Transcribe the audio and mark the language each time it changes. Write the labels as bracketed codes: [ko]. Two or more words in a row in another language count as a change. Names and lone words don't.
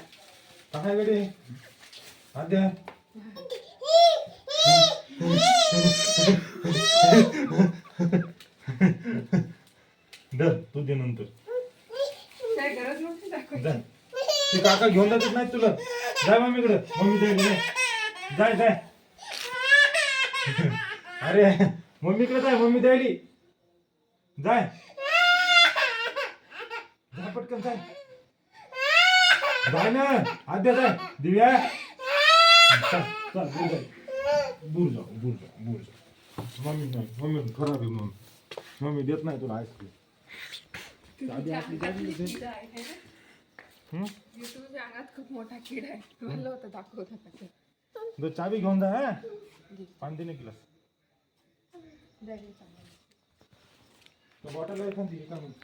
[mr] काय गडे आद्या? दर तू दे नंतर. काय गरज नव्हती दाखवायची. जाय ते काका घेऊन जातच नाही तुला. जाय मम्मीकडे, मम्मी द्यायली. जाय जाय. अरे मम्मीकडे जाय, मम्मी द्यायली. जाय जाय पटकन जाय. जाय ना आद्या जाय. दिव्या चल चल दूर जाय. दूर जा दूर जा दूर जा. मम्मी नाही, मम्मी खराब आहे. मम्मी देत नाही तुला आईस्क्रीम. तुझ्या अंगात खूप मोठा किडा आहे. म्हणलं होतं दाखवत होता. दो चाबी घेऊन जा. हा पाणी देणे गिलास. बॉटल आहे खांदी का?